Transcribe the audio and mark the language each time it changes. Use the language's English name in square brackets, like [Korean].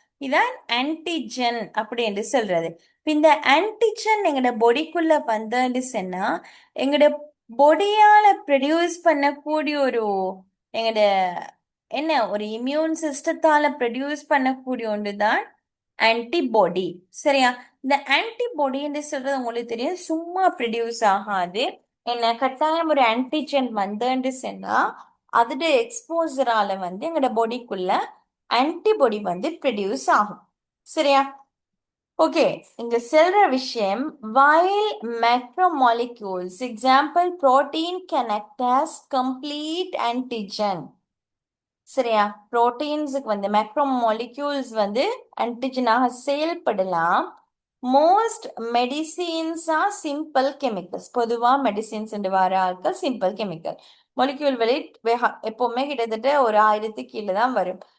[Tamil] இதான் ஆன்டிஜென் அப்படி என்று சொல்றது. இப்ப இந்த ஆன்டிஜென் எங்கட பொடிக்குள்ள வந்தன்னு சொன்னா, எங்கட பொடியால ப்ரொடியூஸ் பண்ணக்கூடிய ஒரு எங்கட என்ன ஒரு இம்யூன் சிஸ்டத்தால ப்ரொடியூஸ் பண்ணக்கூடிய ஒன்றுதான் ஆன்டிபாடி, சரியா? இந்த ஆன்டிபாடின்னு சொல்றது உங்களுக்கு தெரியும், சும்மா ப்ரொடியூஸ் ஆகாது. என்ன கட்டாயம் ஒரு ஆன்டிஜென் வந்தேன்னு சொன்னா அதோட எக்ஸ்போசரால எங்களோட பாடிக்குள்ள ஆன்டிபாடி ப்ரொடியூஸ் ஆகும், சரியா? ஓகே, இங்க சொல்ற விஷயம், [English] while macromolecules example protein can act as complete antigen. [Tamil] சரியா? புரோட்டீன்ஸுக்கு வந்து மேக்ரோ மாலிக்யூல்ஸ் வந்து ஆன்டிஜனாக செயல்படலாம். [English] Most medicines are simple chemicals. [Tamil] பொதுவா மெடிசின்ஸ் வர ஆட்கள் சிம்பிள் கெமிக்கல். மாலிக்யூல் வெயிட் எப்பவுமே கிட்டத்தட்ட ஒரு 1000 கீழே தான் வரும்.